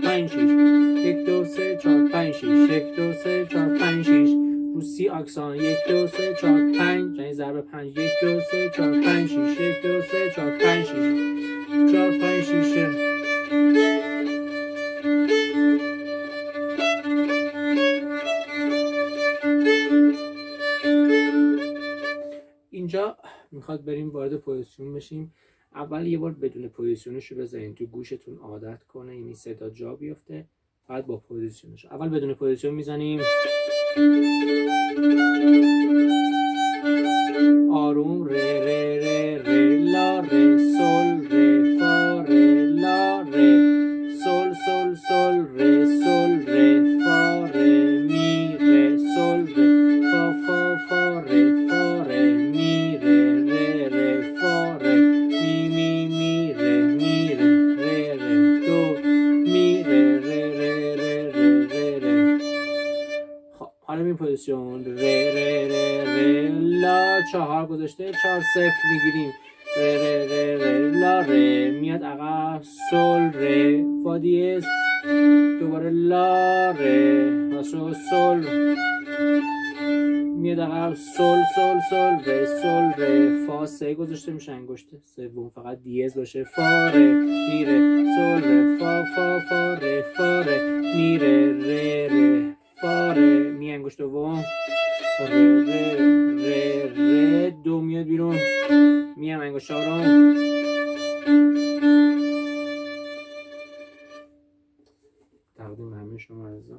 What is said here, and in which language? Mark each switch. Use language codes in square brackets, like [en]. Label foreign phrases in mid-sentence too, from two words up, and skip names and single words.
[fa] 5 6 1 2 3 4 5 6 1 2 3 4 5 6 رو سی آکسان 1 2 3 4 5 یعنی ضرب 5 1 2 3 4 5 6 1 2 3 4 5 6 4 5 6 اینجا میخواد بریم وارد پوزیشن بشیم. اول یه بار بدون پوزیشنش رو بذارین تو گوشتون عادت کنه، یعنی صدا جا بیفته، بعد با پوزیشنش. اول بدون پوزیشن میزنیم آروم ره ره ره ره لا ره سل ره فا ره لا ره سل سل سل ره سل ره فا ره می ره سل ره فا فا فا ره فا ره می ره ره ره فا ره می می می ره می ره ره ره دو می ره ره ره ره ره ره ره. خب حالا این پوزیشن ره ره ره ره لا 4 گذاشته 4 0 میگیریم ره ره ره ره لا ره میاد عقب سل ره فا دیز دوباره لا ره واسه سل میاد عقب سل سل سل ره سل ره فا 3 گذاشته میشه انگشت سوم فقط دیز باشه فا ره میره سل ره فا فا فا ره فا ره میره ره ره فا ره می انگشت دوم ره ره ره ره دو میاد بیرون میم انگشت چهارم تقدیم همه شما عزیزان.